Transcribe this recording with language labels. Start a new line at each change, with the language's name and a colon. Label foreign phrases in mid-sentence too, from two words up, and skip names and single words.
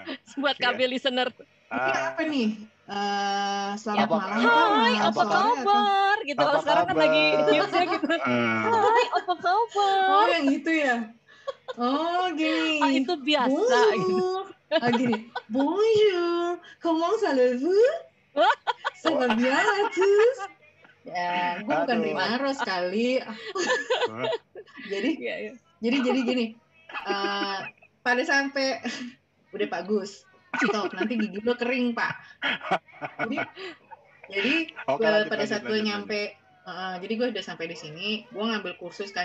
Indonesian: Buat KB listener. Ini apa nih? Selamat malam. Hai, apa kabar? Gitu. Kalau sekarang kan lagi hitsnya gitu. Hai, apa kabar? Oh, yang itu ya. Oh, gini. Itu biasa gitu. Gini.
French: Bonjour, comment allez-vous? Ça va bien à tous?
Indonesian: Ya, gue bukan Rimaros kali. Jadi gini. Pada sampai udah Pak Gus. Stop, nanti gigi lo kering, Pak. Jadi pada saat gue nyampe, jadi gue udah sampai di sini, gue ngambil kursus kan.